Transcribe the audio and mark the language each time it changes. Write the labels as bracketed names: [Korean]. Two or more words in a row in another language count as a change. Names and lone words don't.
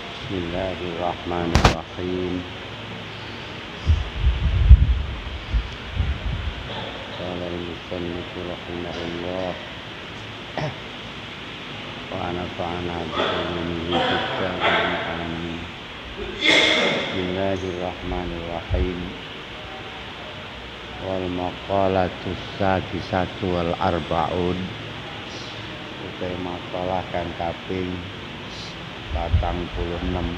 [Arabic] بسم الله الرحمن الرحيم. قال المصنف رحمه الله ونفعنا بعلمه في الدارين آمين. بسم الله الرحمن الرحيم والمقالة السادسة والأربعون. [Javanese] Utai makalah kang kaping 46.